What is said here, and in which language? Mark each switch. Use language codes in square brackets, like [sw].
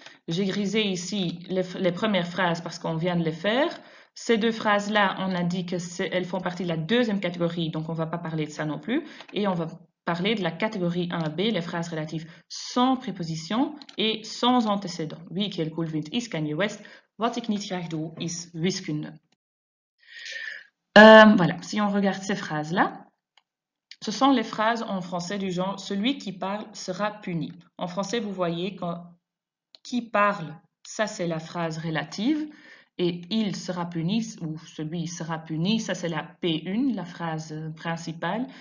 [fr] J'ai grisé ici les premières phrases parce qu'on vient de les faire. Ces deux phrases-là, on a dit qu'elles font partie de la deuxième catégorie, donc on ne va pas parler de ça non plus. Et on va parler de la catégorie 1B, les phrases relatives sans préposition et sans antécédent. [nl] Wie ik heel cool vind is Kanye West. Wat ik niet graag doe is wiskunde. [fr] Voilà, si on regarde ces phrases-là, ce sont les phrases en français du genre « celui qui parle sera puni ». En français, vous voyez qui parle, ça c'est la phrase relative, et il sera puni, ou celui sera puni, ça c'est la P1, la phrase principale.